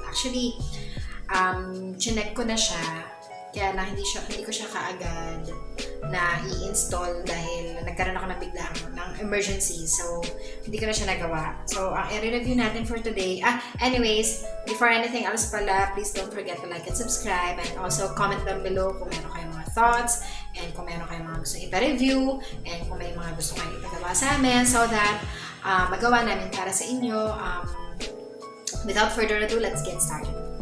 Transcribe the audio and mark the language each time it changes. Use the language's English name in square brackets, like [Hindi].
[Filipino] Actually, chinek ko na siya. Kaya lang hindi ko siya kaagad na i-install dahil nagkaroon ako ng biglang ng emergency. So, hindi ko na siya nagawa. So, ang i-review natin for today. [English] Anyways, before anything else pala, please don't forget to like and subscribe. And also, comment down below [Filipino] kung meron kayong mga thoughts and kung meron kayong mga gusto ipa-review and kung may mga gusto kayong ipagawa sa amin so that magawa namin para sa inyo. [English] Without further ado, let's get started.